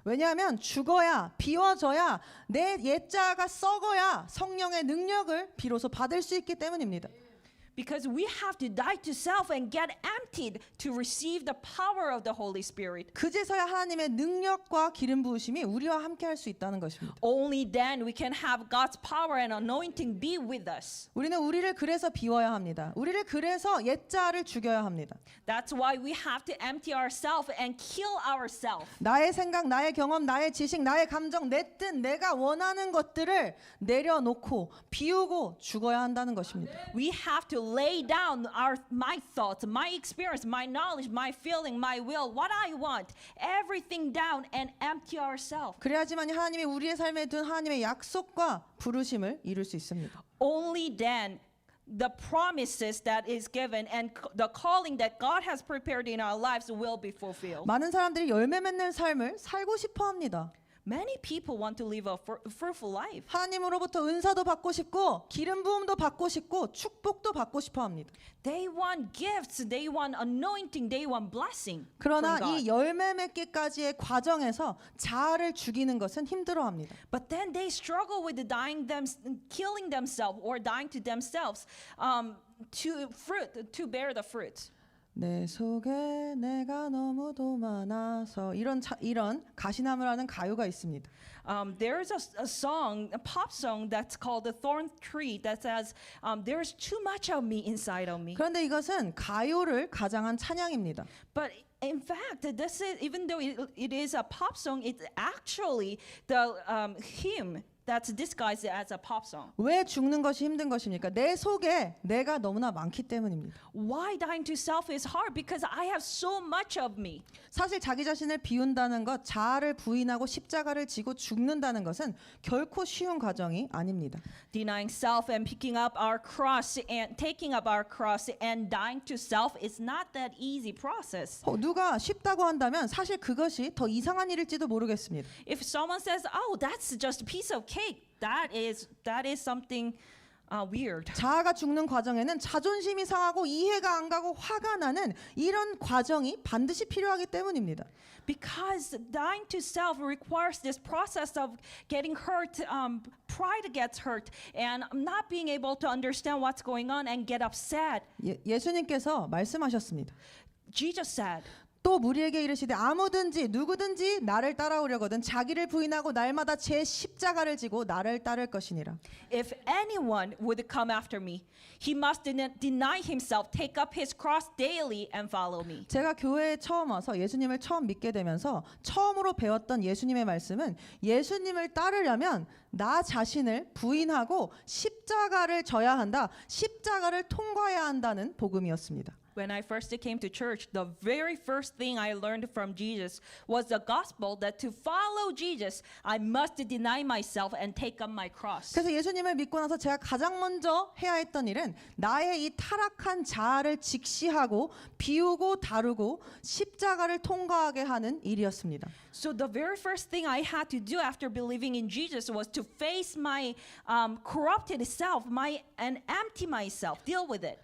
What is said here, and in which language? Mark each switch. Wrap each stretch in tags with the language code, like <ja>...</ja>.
<ko>왜냐하면 죽어야 비워져야 내 옛자아가 썩어야 성령의 능력을 비로소 받을 수 있기 때문입니다.</ko> <en>Because we have to die to self and get emptied to receive the power of the Holy Spirit.</en> <ko>그제서야 하나님의 능력과 기름 부으심이 우리와 함께 할 수 있다는 것입니다.</ko> <en>Only then we can have God's power and anointing be with us.</en> <ko>우리는 우리를 그래서 비워야 합니다. 우리를 그래서 옛자아를 죽여야 합니다.</ko> <en>That's why we have to empty ourselves and kill ourselves.</en> <ko>나의 생각, 나의 경험, 나의 지식, 나의 감정, 내 뜻, 내가 원하는 것들을 내려놓고 비우고 죽어야 한다는 것입니다.</ko> <en>We have to lay down my thoughts, my experience, my knowledge, my feeling, my will, what I want, everything down and empty ourselves.</en> <ko>그래야지만 하나님이 우리의 삶에 둔 하나님의 약속과 부르심을 이룰 수 있습니다.</ko> <en>Only then the promises that is given and the calling that God has prepared in our lives will be fulfilled.</en> <ko>많은 사람들이 열매 맺는 삶을 살고 싶어 합니다.</ko> <en>Many people want to live a fruitful life.</en> <ko>하나님으로부터 은사도 받고 싶고 기름 부음도 받고 싶고 축복도 받고 싶어 합니다.</ko> <en>They want gifts, they want anointing, they want blessing.</en> <ko>그러나</ko> <en>from God.</en> <ko>이 열매 맺기까지의 과정에서 자아를 죽이는 것은 힘들어합니다.</ko> <en>But then they struggle with killing themselves or dying to themselves to bear the fruit.</en> <ko>내 속에 내가 너무도 많아서 이런 가시나무를 하는 가요가 있습니다.</ko> <en>There's a song, a pop song that's called The Thorn Tree that says, there's too much of me inside of me.</en> <ko>그런데 이것은 가요를 가장한 찬양입니다.</ko> <en>But in fact, this is, even though it is a pop song, it's actually the hymn that's disguised as a pop song.</en> <ko>왜 죽는 것이 힘든 것입니까? 내 속에 내가 너무나 많기 때문입니다.</ko> <en>Why dying to self is hard? Because I have so much of me.</en> <ko>사실 자기 자신을 비운다는 것, 자아를 부인하고 십자가를 지고 죽는다는 것은 결코 쉬운 과정이 아닙니다.</ko> <en>Denying self and picking up our cross and taking up our cross and dying to self is not that easy process.</en> <ko>누가 쉽다고 한다면 사실 그것이 더 이상한 일일지도 모르겠습니다.</ko> <en>If someone says, "Oh, that's just a piece of cake," that is something weird.</en> <ko>자아가 죽는 과정에는 자존심이 상하고 이해가 안 가고 화가 나는 이런 과정이 반드시 필요하기 때문입니다.</ko> <en>Because dying to self requires this process of getting hurt, pride gets hurt, and not being able to understand what's going on and get upset.</en> <ko>예수님께서 말씀하셨습니다.</ko> <en>Jesus said,</en> <ko>또 무리에게 이르시되 아무든지 누구든지 나를 따라오려거든 자기를 부인하고 날마다 제 십자가를 지고 나를 따를 것이니라.</ko> <en>if anyone would come after me, he must deny himself, take up his cross daily and follow me.</en> <ko>제가 교회에 처음 와서 예수님을 처음 믿게 되면서 처음으로 배웠던 예수님의 말씀은 예수님을 따르려면 나 자신을 부인하고 십자가를 져야 한다. 십자가를 통과해야 한다는 복음이었습니다.</ko> <en>When I first came to church, the very first thing I learned from Jesus was the gospel that to follow Jesus, I must deny myself and take up my cross.</en> <ko>그래서 예수님을 믿고 나서 제가 가장 먼저 해야 했던 일은 나의 이 타락한 자아를 직시하고 비우고 다루고 십자가를 통과하게 하는 일이었습니다.</ko> <en>So the very first thing I had to do after believing in Jesus was to face my corrupted self, and empty myself, deal with it.</en>